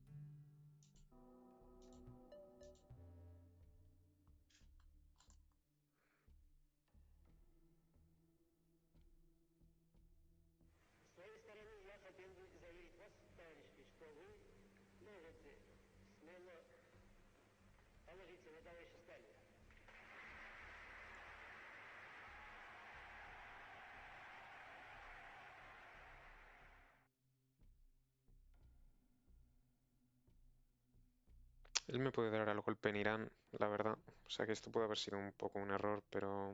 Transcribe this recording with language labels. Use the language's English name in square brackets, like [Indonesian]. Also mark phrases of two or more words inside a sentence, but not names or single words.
[Russian] С своей стороны, я хотел бы заверить вас, товарищи, что вы можете смело положиться на товарища Сталина. [Spanish] Él me puede dar el golpe en Irán, la verdad. O sea que esto puede haber sido un poco un error, pero...